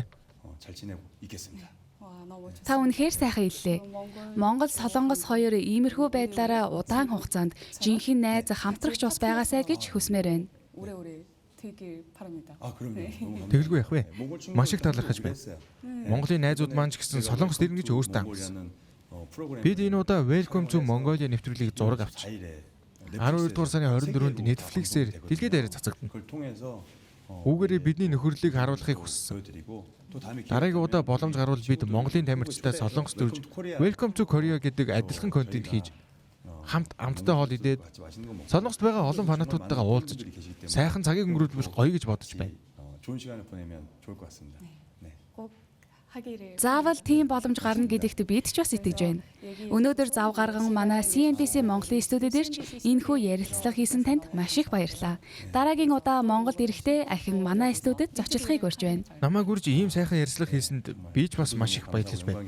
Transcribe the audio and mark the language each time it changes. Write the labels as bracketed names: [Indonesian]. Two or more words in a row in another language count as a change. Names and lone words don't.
[Korean] 잘 지내고 있겠습니다. 와, 너무 좋습니다. [Mongolian] Та үнэхээр сайхан хэллээ. Монгол, Солонгос хоёр иймэрхүү байдлаараа удаан хугацаанд жинхэнэ найз хамтрагч ус байгаасай гэж хүсмээр байна. [Korean] 오래오래 되길 바랍니다. 그럼요. 너무 감사합니다. [Mongolian] Тэгэлгүй явах вэ? [Korean] 몽골 친구들 [Mongolian] маш их талархаж байна. [Korean] 했어요. [Mongolian] Монголын найзууд маань ч гэсэн Солонгос ирнэ гэж өөртөө амжсан. Бид энэ удаа Welcome to Mongolia нэвтрүүлгийг зураг авч 12 дугаар сарын 24-нд Netflix-ээр дэлхийд даяар цацагдана. [Korean] 그걸 통해서 [Mongolian] Үүгээрээ бидний нөхөрлөлийг харуулахыг хүссэн. [Korean] 보여드리고 또 다음에 [Mongolian] Дараагийн удаа боломж гарвал бид Монголын тамирчтай Солонгост өрж Welcome to Korea гэдэг адилхан контент хийж хамт амттай хоол идээд [Korean] 같이 맛있는 거 먹고 [Mongolian] Солонгост байгаа олон фанатуудтайгаа уулзаж сайхан цагийг өнгөрүүлбэл гоё гэж бодож байна. [Korean] 좋은 시간을 보내면 좋을 것 같습니다. 네. 꼭 [Mongolian] Заавал тийм боломж гарна гэдэгт бид ч бас итгэж байна. Өнөөдөр зав гарган манай CNBC Монголын студид ирж энэхүү ярилцлага хийсэн танд маш их баярлалаа. Дараагийн удаа Монголд ирэхдээ ахин манай студид зочлохыг урьж байна. Намайг үрж ийм сайхан ярьцлага хийсэнд би ч бас маш их баярлаж байна.